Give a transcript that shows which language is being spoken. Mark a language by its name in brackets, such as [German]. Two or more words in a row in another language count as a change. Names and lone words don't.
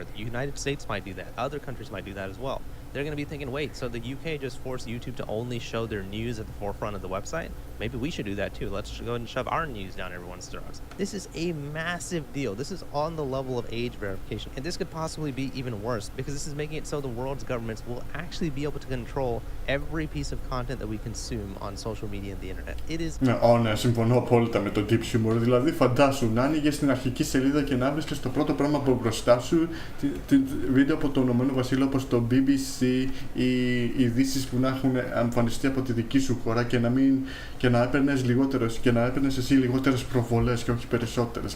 [English] The United States might do that. Other countries might do that as well. They're going to be thinking, wait, so the UK just forced YouTube to only show their news at the forefront of the website? maybe we should do that too. Let's go ahead and shove our news down everyone's throats. This is a massive deal. This is on the level of age verification. And this could possibly be even worse because this is making it so the world's governments will actually be able to control every piece of content that we consume on social media and the internet. It is... [Greek] Ναι, συμφωνώ απόλυτα με το [English] deep humor. [Greek] Δηλαδή, φαντάσου να άνοιγες στην αρχική σελίδα και να βρίσκεις το πρώτο πράγμα από μπροστά σου βίντεο από το Ηνωμένο Βασίλειο όπως το BBC ή ειδήσεις που να έχουν εμφανιστεί από τη δική σου χώρα και να έπαιρνες εσύ λιγότερες προβολές και όχι περισσότερες.